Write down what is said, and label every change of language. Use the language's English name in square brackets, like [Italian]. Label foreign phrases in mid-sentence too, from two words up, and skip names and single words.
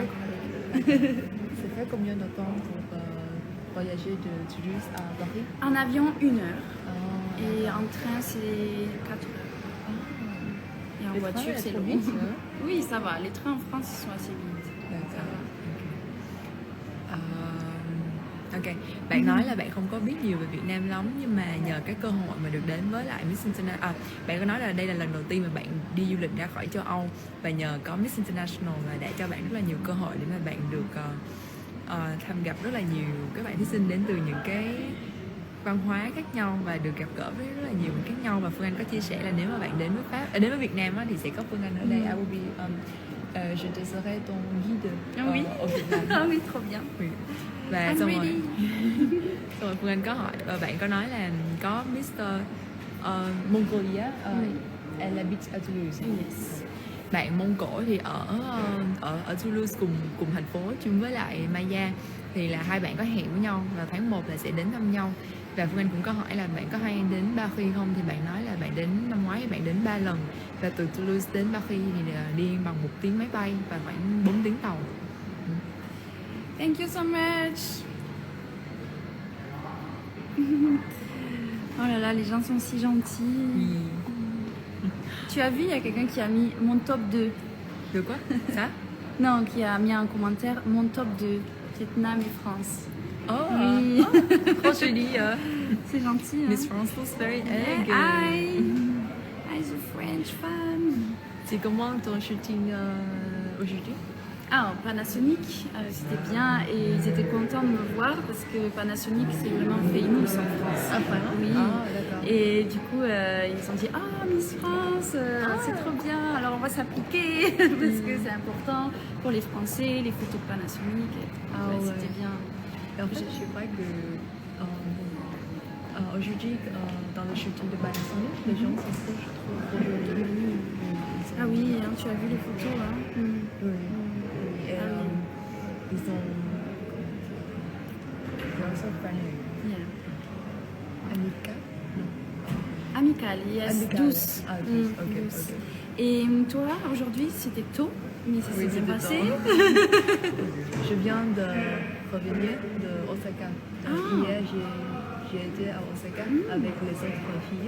[French] encore avec eux. Ça fait combien de temps pour voyager de Toulouse à Paris? En avion, 1 heure. Ah, Et en train, c'est 4 heures. Et en Les trains, voiture, elles c'est sont long. vite, hein? Oui, ça va. Les trains en France, ils sont assez vite. Ça va. [Vietnamese] Ok, bạn nói là bạn không có biết nhiều về Việt Nam lắm nhưng mà nhờ cái cơ hội mà được đến với lại Miss International, bạn có nói là đây là lần đầu tiên mà bạn đi du lịch ra khỏi châu Âu và nhờ có Miss International là đã cho bạn rất là nhiều cơ hội để mà bạn được thăm gặp rất là nhiều các bạn thí sinh đến từ những cái văn hóa khác nhau và được gặp gỡ với rất là nhiều người khác nhau. Và Phương Anh có chia sẻ là nếu mà bạn đến với đến với Việt Nam á, thì sẽ có Phương Anh ở đây. [English] I will be [French] je te serai ton guide Oui. au Việt Nam. Ah oui, trop bien. Oui. [Vietnamese] Và [English] I'm [Vietnamese] xong rồi, [English] ready. [Vietnamese] xong rồi Phương Anh có hỏi bạn có nói là có Mr. [French] Mongolia elle habite à Toulouse. [English] Yes. [Vietnamese] Bạn Mông Cổ thì ở Toulouse cùng thành phố chung với lại Maya, thì là hai bạn có hẹn với nhau vào tháng 1 là sẽ đến thăm nhau. Và Phương Anh cũng có hỏi là bạn có hay đến Paris không, thì bạn nói là bạn đến năm ngoái bạn đến 3 lần và từ Toulouse đến Paris thì đi bằng 1 tiếng máy bay và khoảng 4 tiếng tàu. [English] Thank you so much. [French] Oh là là, les gens sont si gentils. Tu as vu, il y a quelqu'un qui a mis mon top 2. [Vietnamese] Được quá. [French] Ça? Non, qui a mis un commentaire mon top 2, Vietnam et France. Oh, Oui. trop joli. C'est gentil. Hein? [English] Miss France looks very egg. Hi. Hi, the French fan. [French] C'est comment ton shooting aujourd'hui? Ah, Panasonic, c'était bien et ils étaient contents de me voir parce que Panasonic c'est vraiment famous en France. Ah, vraiment? Oui. Ah, d'accord. Et du coup, ils se sont dit ah Miss France, c'est trop bien. Alors on va s'appliquer parce que c'est important pour les Français, les photos de Panasonic. Ah, Ouais, ouais. C'était bien. Et en fait, je crois que aujourd'hui, dans le shooting de Panasonic, les gens sont trop jolis. Ah oui, hein, tu as vu les photos, hein. Oui. Et Ah oui. ils sont [English] so friendly. Yeah. Annika? [French] Amicale, yes, Amicale. douce. Ah, douce, ok, douce. ok. Et toi, aujourd'hui, c'était tôt, mais ça s'est Oui, bien c'était passé. tôt. Je viens de revenir de Osaka. Ah. Hier, j'ai été à Osaka avec les autres filles.